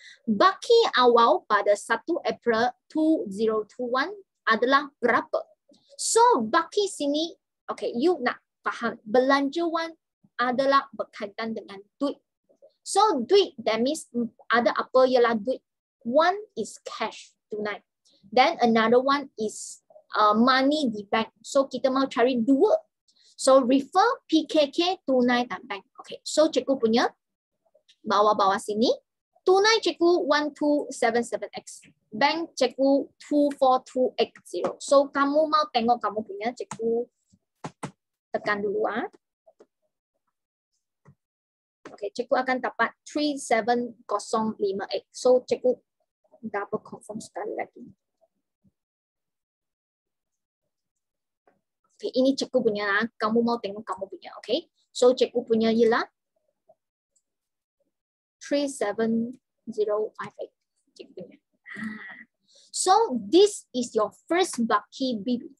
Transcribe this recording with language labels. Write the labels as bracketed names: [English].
[Malay] Baki awal pada 1 April 2021 adalah berapa? So baki sini, okay, you nak faham belanjawan adalah berkaitan dengan duit. So duit, [English] that means [Malay] ada apa ialah duit. [English] One is cash, tunai. Then another one is money [Malay] di bank. So kita mau cari 2. [English] So refer [Malay] PKK, tunai dan bank. Okay, so cikgu punya bawah-bawah sini. Tunai cikgu 1277X. Bank cikgu 24280. So kamu mau tengok kamu punya, cikgu tekan dulu Okay, cikgu akan dapat 37058. So cikgu [English] double confirm [Malay] sekali lagi. Okay, ini cikgu punya, kamu mau tengok kamu punya. Okay, so cikgu punya ialah 37058. Cikgu punya. [English] So this is your first [Malay] baki BB.